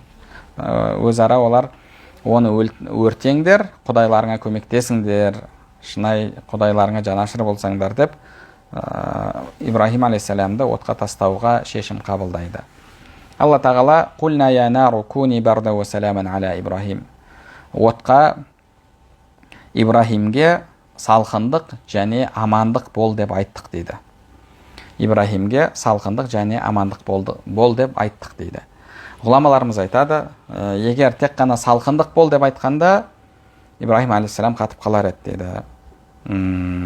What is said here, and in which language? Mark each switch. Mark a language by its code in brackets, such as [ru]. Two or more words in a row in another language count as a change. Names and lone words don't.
[kk] Өзара олар оны өртеңдер, құдайларыңа көмектесіңдер, шынай құдайларыңа жанашыр болсаңдар деп Ибрахим алейхиссаламды отқа тастауға шешім қабылдайды. Алла тағала [ar] «قلنا يا نار كوني بردا وسلاما على إبراهيم». [kk] Отқа Ибрахимге салқындық және амандық бол деп айттық дейді. Ибрахимге салқындық және амандық бол деп айттық дейді. Ғұламаларымыз айтады, егер тек қана салқындық бол деп айтқанда, Ибрахим алейхиссалам қатып қалар еді дейді.